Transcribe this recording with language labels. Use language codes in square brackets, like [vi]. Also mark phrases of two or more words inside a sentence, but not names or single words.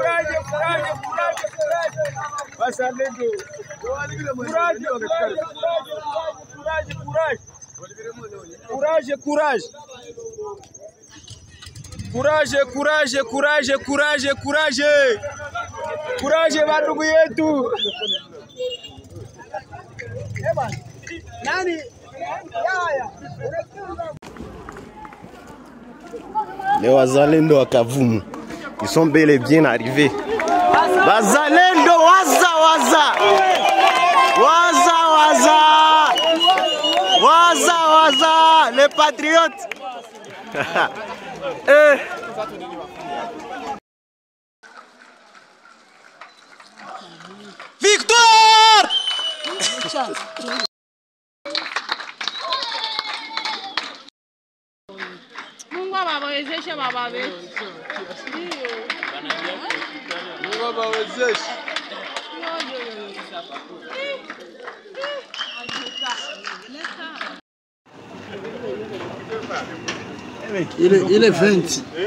[sw] Wazalendo Kuraje bandugu yetu. Nani Les wazalendo wa Kavumu, [fr] ils sont bel et bien arrivés. [sw] Wazalendo, waza, waza. Waza, waza. Waza, waza. [fr] Les patriotes. Victoire! [sw] Mungu awawezeshe baba wetu. Mungu awawezeshe. Ile 20